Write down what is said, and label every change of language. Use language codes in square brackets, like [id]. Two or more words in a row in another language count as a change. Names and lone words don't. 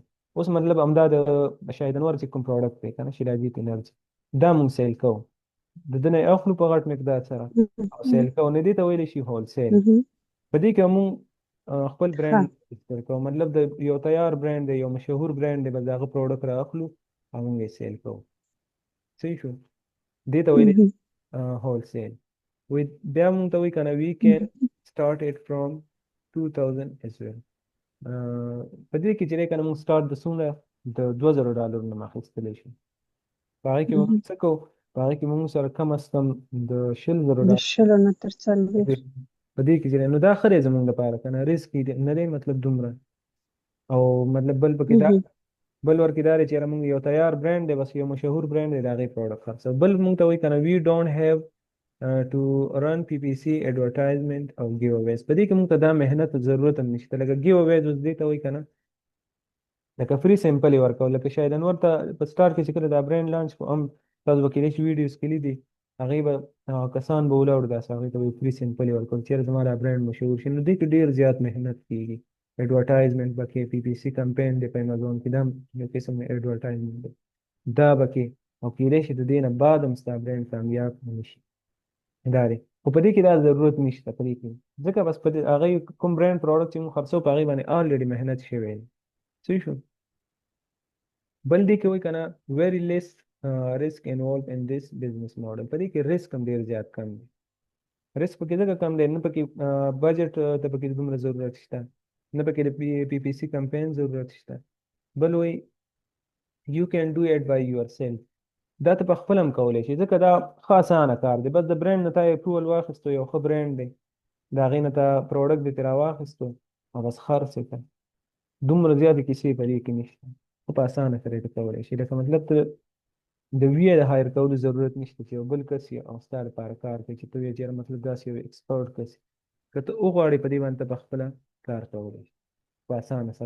[ps] اوس مطلب همدا د شاهد انور چې کوم پروډکټ دی که نه شیراجي انرژي دا مونږ سیل کوو د ده نه اخلو په غټ مقدار سره او سیل کوو نو دې ته ویلی شي هولسیل. په دې کې مونږ خپل برانډ استعمال کوو. مطلب د یو تیار برانډ دی یو مشهور برانډ دی بس د هغه پروډکټ را اخلو او مونږ یې سیل کوو. صحیح شو؟ دې ته ویلی هولسیل. بیا مونږ ته وایي که نه [en] we can start it from 2000 as well. [ps] په دې کې چې دی که نه مونږ سټارټ د څومره د $2000 نه اخیستلی شو. په هغې کې مونږ څه کوو؟ په هغې کې مونږ سره کم از کم د $10000 نه تر 40 په دې کې چې دی نو دا ښه دی زمونږ لپاره که نه رسک نه دی مطلب دومره. او مطلب بل پکې دا بل ورکې دا دی چې یاره مونږ یو تیار برانډ دی بس یو مشهور برانډ دی د هغې پروډکټ خرڅوو. بل مونږ ته وایي که نه [en] we don't have to run PPC advertisement [ps] او [en] give aways. [ps] په دې کې موږ ته دا محنت ضرورت هم نشته. لکه [en] give aways [ps] اوس دې ته وایي که نه لکه [en] free sample [ps] یې ورکول. لکه شاید انور ته په سټارټ کې چې کله دا برانډ لانچ کو هم تاسو به کېدای شي ویډیوز کې لیدي هغې به کسان به ولاړ داسې هغې ته به [en] free sample [ps] یې ورکول چېرې زما دا برانډ مشهور شي. نو دې کې ډېر زیات محنت کېږي. ایډورټایزمنټ به کې [en] PPC campaign [ps] دی په امازون کې دا هم یو قسم ایډورټایزمنټ دی دا به کې او کېدای شي د دې نه بعد هم ستا برانډ کامیاب نه شي. دا دی خو په دې کې دا ضرورت نشته په دې کې ځکه بس په هغې کوم برانډ پروډکټ چې موږ خرڅوو په هغې باندې آلریډي محنت شوی دی. صحیح شو؟ بل دې کې وایي که نه [en] very less risk involved in this business model. [ps] په دې کې رسک هم ډېر زیات کم دی. رسک پکې ځکه کم دی نه پکې بجټ ته پکې دومره ضرورت شته نه پکې د [en] PPC campaign [ps] ضرورت شته. بل وایي [en] you can do it by yourself. [ps] دا ته په خپل هم کولی شي ځکه دا ښه اسانه کار دی. بس د برانډ نه تا اپروول واخیستو یو ښه برانډ دی د هغې نه تا پروډکټ دې ترې راواخیستو او بس خرڅ یې کړه. دومره زیاتې کیسې په دې کې نشته. خو په اسانه سره یې ته کولی شي. لکه مطلب ته د ویې د هایر کولو ضرورت نشته چې یو بل کس یې او ستا لپاره کار کوي چې ته وایې چې مطلب داسې یو ایکسپرټ کس که ته وغواړې په دې باندې ته پخپله کار کولی شي په اسانه سره.